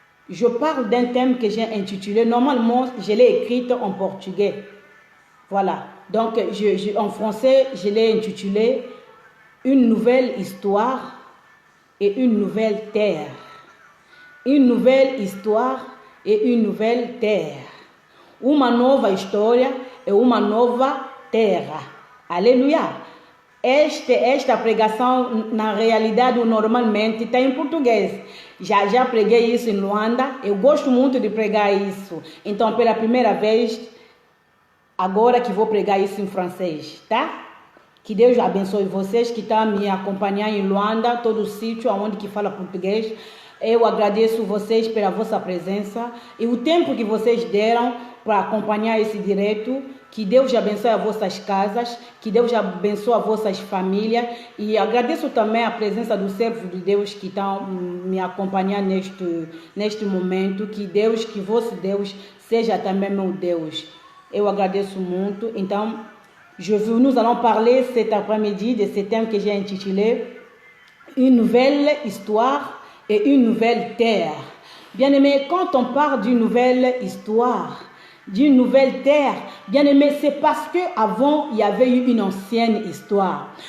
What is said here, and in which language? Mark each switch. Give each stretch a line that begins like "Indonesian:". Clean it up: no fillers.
French: Je parle d'un thème que j'ai intitulé, normalement je l'ai écrite en portugais. Voilà, donc en français je l'ai intitulé « Une nouvelle histoire et une nouvelle terre ». Une nouvelle histoire et une nouvelle terre.
Portuguese: Uma nova história e uma nova terra. Aleluia. Esta pregação, na realidade, normalmente está em português. Já preguei isso em Luanda. Eu gosto muito de pregar isso. Então, pela primeira vez, agora que vou pregar isso em francês, tá? Que Deus abençoe vocês que estão me acompanhando em Luanda, todo o sítio onde que fala português. Eu agradeço vocês pela vossa presença e o tempo que vocês deram para acompanhar esse direto. Que Deus abençoe as vossas casas, que Deus abençoe as vossas famílias. E agradeço também a presença do servo de Deus que estão me acompanhando neste momento. Que Deus, que vosso Deus seja também meu Deus. Eu agradeço muito.
French: Então, nous allons parler cet après-midi de ce thème que j'ai intitulé Une nouvelle histoire et une nouvelle terre. Bien-aimés, quand on parle d'une nouvelle histoire, d'une nouvelle terre, bien-aimés, c'est parce qu'avant, il y avait eu une ancienne histoire.